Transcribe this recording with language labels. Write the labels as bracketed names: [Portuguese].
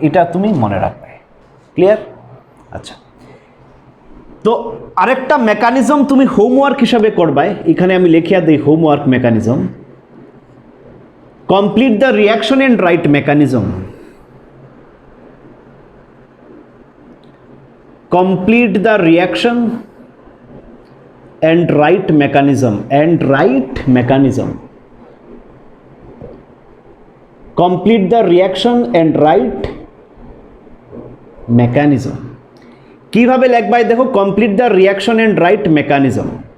[Bangla] এটা তুমি মনে রাখবে। ক্লিয়ার? আচ্ছা, তো আরেকটা মেকানিজম তুমি হোমওয়ার্ক হিসাবে করবে, এখানে আমি লিখিয়া দেই homework mechanism. [English] Complete the reaction and write mechanism. Complete the reaction and right mechanism, and right mechanism. Complete the reaction and right mechanism. [Bangla] কিভাবে লিখবাই দেখো, [English] Complete the reaction and write mechanism.